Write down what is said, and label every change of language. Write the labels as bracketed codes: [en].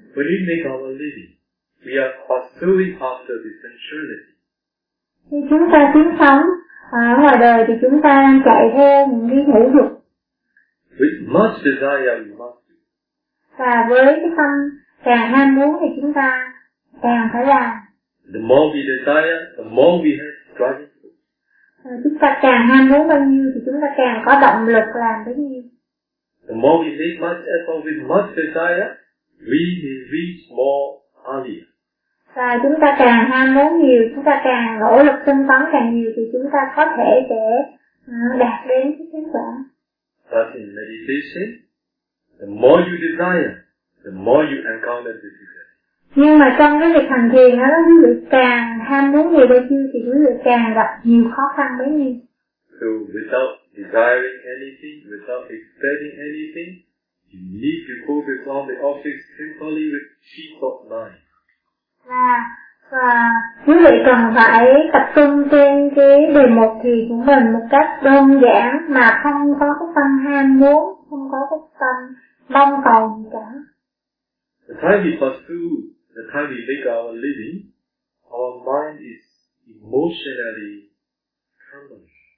[en] When we make our living, we are pursuing after the sensuality. [vi] Khi chúng ta kiếm sống ở ngoài đời thì chúng ta chạy theo những cái hữu dục. [en] With much desire, you must do. [vi] Và với cái tâm càng ham muốn thì chúng ta càng phải làm. [en] The more we desire, the more we have striving for. [vi] Chúng ta càng ham muốn bao nhiêu thì chúng ta càng có động lực làm bấy nhiêu. [en] The more we make much effort with much desire, we may reach more earlier. [vi] Và chúng ta càng ham muốn nhiều, chúng ta càng nỗ lực tinh tấn càng nhiều thì chúng ta có thể để đạt đến cái kết quả. [en] But in meditation, the more you desire, the more you encounter the difficulty. [vi] Nhưng mà trong cái việc hành thiền đó, quý vị càng ham muốn nhiều bao nhiêu thì quý vị càng gặp nhiều khó khăn bấy nhiêu. [en] So without desiring anything, without expecting anything, you need to focus on the objects simply with sheets of mind. [vi] Và quý vị cần phải tập trung trên cái đề mục thì của mình một cách đơn giản mà không có cái tâm ham muốn, không có cái tâm mong cầu gì cả. [en] The time we pursue, the time we make our living, our mind is emotionally troubled.